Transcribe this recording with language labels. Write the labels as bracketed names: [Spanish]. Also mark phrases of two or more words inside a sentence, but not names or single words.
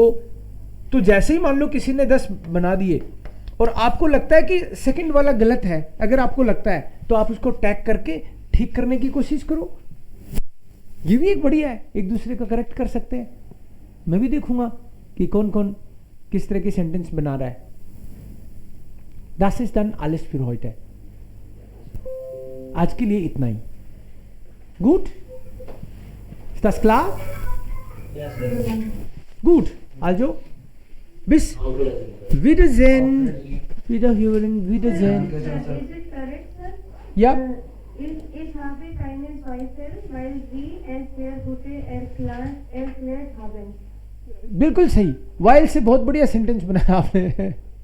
[Hindi] तो जैसे ही मान लो किसी ने 10 बना दिए और आपको लगता है कि सेकंड वाला गलत है, अगर आपको लगता है तो आप उसको टैग करके ठीक करने की कोशिश करो. ये भी एक बढ़िया है, एक दूसरे को करेक्ट कर सकते हैं. मैं भी देखूंगा कि कौन कौन किस तरह की सेंटेंस बना रहा है. [German] Das ist dann alles für heute. [Hindi] आज के लिए इतना ही. गुड. [German] Ist das klar? [English] Yes, sir. [German] Gut, also bis Wiedersehen. Wiederhören, Wiedersehen. [English] Is it correct, sir? [German] Ja, Ich habe keinen Zweifel, weil Sie es sehr gute erklärt haben. [Hindi] बिल्कुल सही. वाइल से बहुत बढ़िया सेंटेंस बनाया आपने.